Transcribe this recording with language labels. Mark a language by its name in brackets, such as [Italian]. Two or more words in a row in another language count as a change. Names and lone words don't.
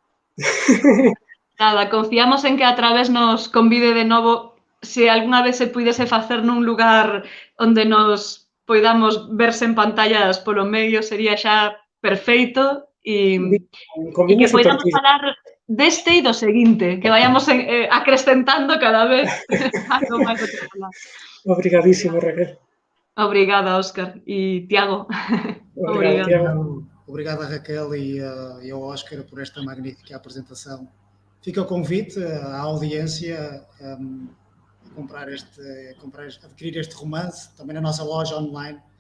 [Galician] Nada, confiamos en que a través nos convide de novo, se algunha vez se puidese facer nun lugar onde nos poidamos verse en pantallas polo medio, sería xa perfeito e que poidamos falar deste e do seguinte, que vayamos acrescentando cada vez algo máis do que falar. [Portuguese] Obrigadísimo, Raquel. Obrigada, Óscar. E Tiago. Obrigado, Tiago. Obrigado a Raquel e ao Óscar por esta magnífica apresentação. Fica o convite à audiência a adquirir este romance, também na nossa loja online.